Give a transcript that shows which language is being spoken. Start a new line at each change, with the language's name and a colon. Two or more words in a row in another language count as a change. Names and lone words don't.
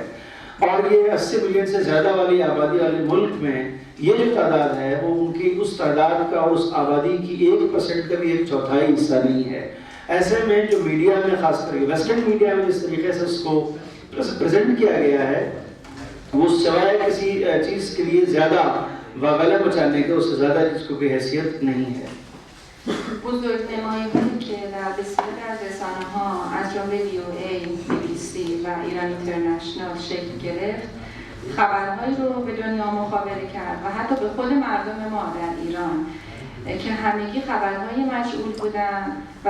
Urdu: اور یہ 80 ملین سے زیادہ والی آبادی والے ملک میں یہ جو تعداد ہے وہ ان کی اس تعداد کا اور اس آبادی کی 1% کا بھی 1/4 حصہ نہیں ہے. ایسے میں جو میڈیا میں خاص کر کے
English: western media
Urdu: میں جس طریقے سے اس کو پریزنٹ کیا گیا ہے وہ سوائے کسی چیز کے لیے زیادہ واگلا مچانے کے اس سے زیادہ جس کو کوئی حیثیت نہیں ہے.
Persian: بزرگ نمایی هایی که در بسیاری از رسانه‌ها از جمله VOA، BBC و ایران اینترنشنال شکل گرفت خبرهایی رو به دنیا مخابره کرد و حتی به خود مردم ما در ایران که همگی خبرهای مشغول بودن و